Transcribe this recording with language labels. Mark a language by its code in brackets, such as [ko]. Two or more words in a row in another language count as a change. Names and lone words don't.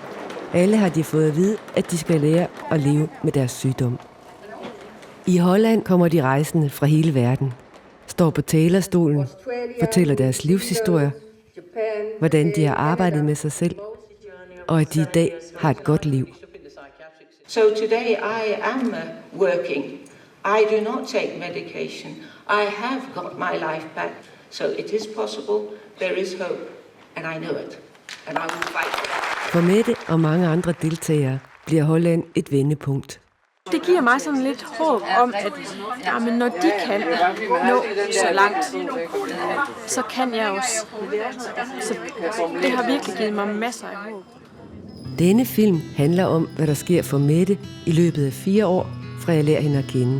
[da] Alle har de fået at vide, at de skal lære at leve med deres sygdom. I Holland kommer de rejsende fra hele verden, står på talerstolen, fortæller deres livshistorier, hvordan de har arbejdet med sig selv, og at de i dag har et godt liv. [en] So today I am working. I do not take medication. I have got my life back. So it is possible. There is hope. And I know it. And I will fight for that. [da] For Mette og mange andre deltagere bliver Holland et vendepunkt. Det giver mig sådan lidt håb om, at jamen, når de kan nå så langt, så kan jeg også. Så det har virkelig givet mig masser af håb. Denne film handler om, hvad der sker for Mette i løbet af 4 år, fra jeg lærer hende at kende.